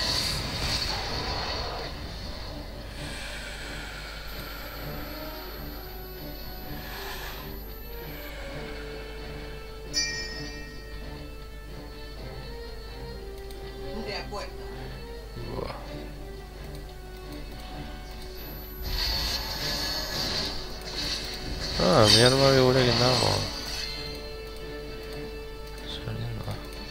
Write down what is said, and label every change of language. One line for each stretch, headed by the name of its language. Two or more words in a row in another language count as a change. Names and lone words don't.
Spanish: De acuerdo.
Basque: Buah. Ah,
Spanish: mi arma
Basque: gurekin dago. Saliendo da.